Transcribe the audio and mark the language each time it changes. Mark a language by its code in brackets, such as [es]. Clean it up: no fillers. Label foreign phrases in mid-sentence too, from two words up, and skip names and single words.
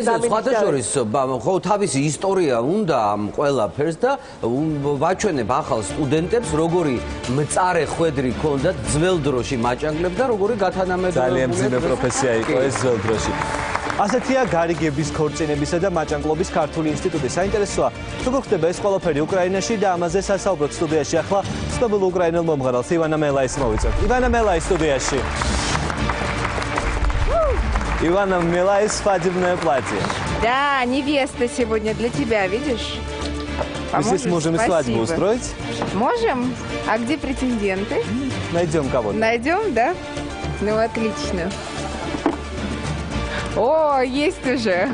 [ka] სხვათა შორის ხო თავისი ისტორია უნდა ამ ყველაფერს და ვაჩვენებ ახალ სტუდენტებს როგორი მწარე ხვედრი ჰქონდათ ძველ დროში მაჭანკლებს და როგორი გათანამებრებელია. ძალიან მძიმე პროფესია იყო ეს ძველ დროში. ასეთია გარიგების, ქორწინებისა და მაჭანკლობის ქართული ინსტიტუტი. საინტერესოა, თუ გხდება ეს ყველაფერი უკრაინაში და ამაზე სასაუბროთ სტუდიაში ახლა ცნობილ უკრაინელ მომღერალს ივანა მელაის მოვიწევთ. ივანა მელაი студიაში. [ru] Ивана Мелаи, свадебное платье. Да, невеста сегодня для тебя, видишь? Мы здесь можем и свадьбу устроить? Можем. А где претенденты? Найдем кого-то. Найдем, да? Ну, отлично. О, есть уже.